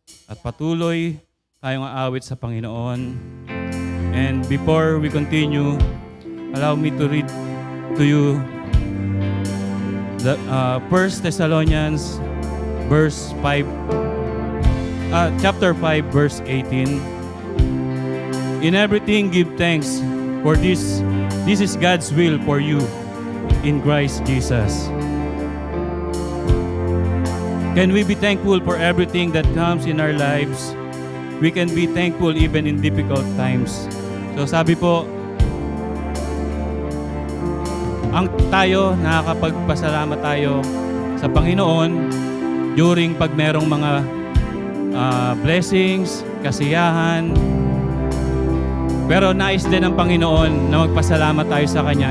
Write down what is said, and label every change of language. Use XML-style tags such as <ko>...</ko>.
<tl>At patuloy tayong aawit sa Panginoon.</tl> <en>And before we continue, allow me to read to you the 1 Thessalonians verse 5, chapter 5, verse 18. In everything give thanks, for this is God's will for you in Christ Jesus. Can we be thankful for everything that comes in our lives? We can be thankful even in difficult times.</en> <tl>So sabi po, ang tayo, nakakapagpasalamat tayo sa Panginoon during pag merong mga blessings, kasiyahan. Pero nais din ng Panginoon na magpasalamat tayo sa Kanya.</tl>